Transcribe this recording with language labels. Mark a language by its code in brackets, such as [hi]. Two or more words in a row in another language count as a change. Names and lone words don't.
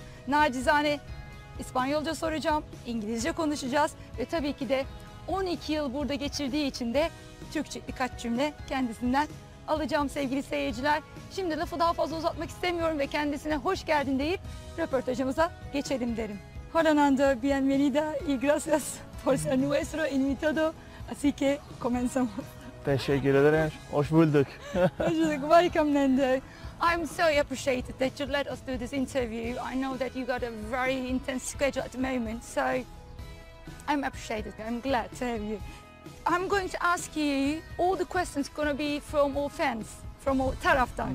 [tr] Nacizane İspanyolca soracağım, İngilizce konuşacağız ve tabii ki de 12 yıl burada geçirdiği için de Türkçe birkaç cümle kendisinden alacağım sevgili seyirciler. Şimdi lafı daha fazla uzatmak istemiyorum ve kendisine hoş geldin deyip röportajımıza geçelim derim. [es] Hola Nando, bienvenida y gracias por ser nuestro invitado. Así que comenzamos. [tr] Teşekkür ederim. Hoş bulduk. [en] Welcome Nando. I'm so appreciated that you let us do this interview. I know that you got a very intense schedule at the moment, so I'm appreciated. I'm glad to have you. I'm going to ask you all the questions going to be from all fans, from all taraftar.